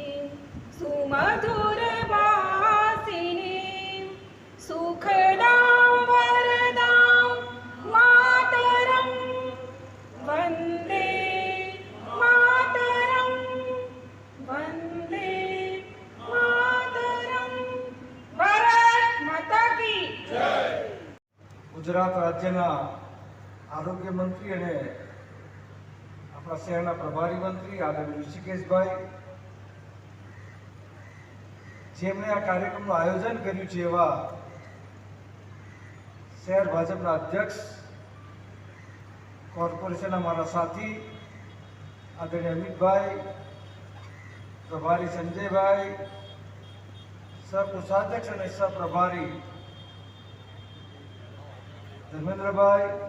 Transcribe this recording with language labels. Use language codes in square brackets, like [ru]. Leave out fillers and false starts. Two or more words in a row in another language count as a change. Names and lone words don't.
[sa] सुमधुरवासिनी सुखदां वरदां मातरं वन्दे मातरं वन्दे मातरं [hi] भारत माता की जय। [gu] ગુજરાત રાજ્યના આરોગ્ય મંત્રી અને આપણા શહેરના પ્રભારી મંત્રી આદરણીય ઋષિકેશભાઈ, જેમણે આ કાર્યક્રમનું આયોજન કર્યું છે, એવા શહેર ભાજપના અધ્યક્ષ, કોર્પોરેશનના મારા સાથી આદરણીય અમિતભાઈ, પ્રભારી સંજયભાઈ, સહકોષાધ્યક્ષ અને સહપ્રભારી ધર્મેન્દ્રભાઈ,